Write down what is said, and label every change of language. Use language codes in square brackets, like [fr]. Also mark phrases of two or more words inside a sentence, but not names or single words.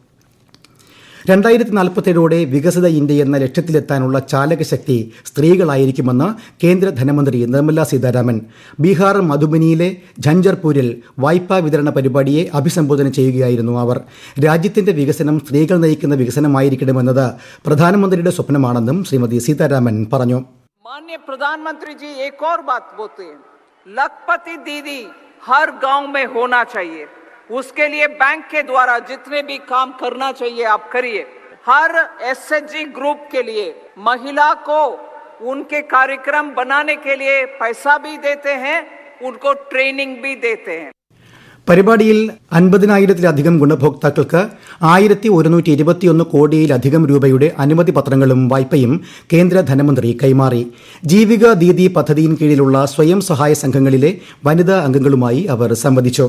[ml] 2047 വികസിത ഇന്ത്യ എന്ന ലക്ഷ്യത്തിലെത്താനുള്ള ചാലകശക്തി സ്ത്രീകളായിരിക്കുമെന്ന് കേന്ദ്ര ധനമന്ത്രി നിർമ്മല സീതാരാമൻ. ബീഹാർ മധുബനിയിലെ ഝഞ്ചർപൂരിൽ വായ്പാ വിതരണ പരിപാടിയെ അഭിസംബോധന ചെയ്യുകയായിരുന്നു അവർ. രാജ്യത്തിന്റെ വികസനം സ്ത്രീകൾ നയിക്കുന്ന വികസനമായിരിക്കണമെന്നത് പ്രധാനമന്ത്രിയുടെ സ്വപ്നമാണെന്നും ശ്രീമതി സീതാരാമൻ പറഞ്ഞു. [hi] माननीय प्रधानमंत्री जी एक और बात बोलते हैं, लखपति दीदी हर गांव में होना चाहिए. उसके लिए बैंक के द्वारा जितने भी काम करना चाहिए आप करिए. हर SHG ग्रुप के लिए महिला को उनके कार्यक्रम बनाने के लिए पैसा भी देते हैं, उनको ट्रेनिंग भी देते हैं. [ml] പരിപാടിയിൽ 50,000-ത്തിലധികം ഗുണഭോക്താക്കൾക്ക് 1,121 കോടിയിലധികം രൂപയുടെ അനുമതി പത്രങ്ങളും വായ്പയും കേന്ദ്ര ധനമന്ത്രി കൈമാറി. ജീവിക ദീദി പദ്ധതിയിൻ കീഴിലുള്ള സ്വയം സഹായ സംഘങ്ങളിലെ വനിതാ അംഗങ്ങളുമായി അവർ സംവദിച്ചു.